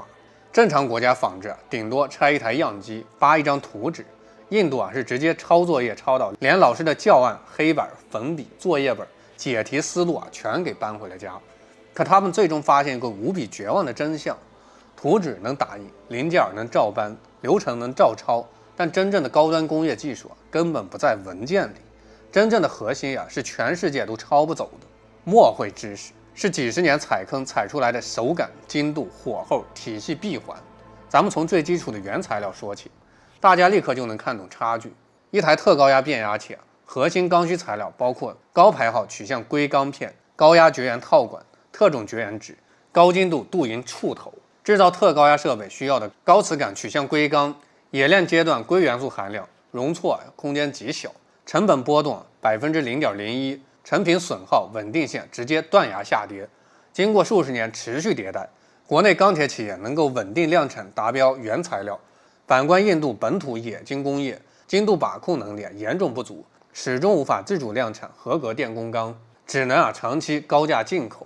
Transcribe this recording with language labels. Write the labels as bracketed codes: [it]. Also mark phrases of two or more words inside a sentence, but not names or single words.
[zh] 正常國家仿制頂多拆一台樣機，扒一張圖紙。印度是直接抄作業抄到連老師的教案、黑板、粉筆、作業本、解題思路全給搬回了家。可他們最終發現一個無比絕望的真相： 圖紙能打印，零件能照搬，流程能照抄，但真正的高端工業技術根本不在文件裡。真正的核心是全世界都抄不走的墨绘知識，是几十年踩坑踩出来的手感、精度、火候、体系閉環。咱们从最基礎的原材料說起，大家立刻就能看懂差距。一台特高压变压器核心刚需材料包括高排号曲线硅钢片、高压绝缘套管、特种绝缘纸、高精度鍍银触头。制造特高压設備需要的高磁感曲線硅鋼，冶煉階段硅元素含量、容錯空間極小，成本波動0.01%，成品損耗穩定性直接斷崖下跌。經過數十年持續迭代，國內鋼鐵企業能夠穩定量產達標原材料。反觀印度本土冶金工業，精度把控能力嚴重不足，始終無法自主量產合格電工鋼，只能長期高價進口。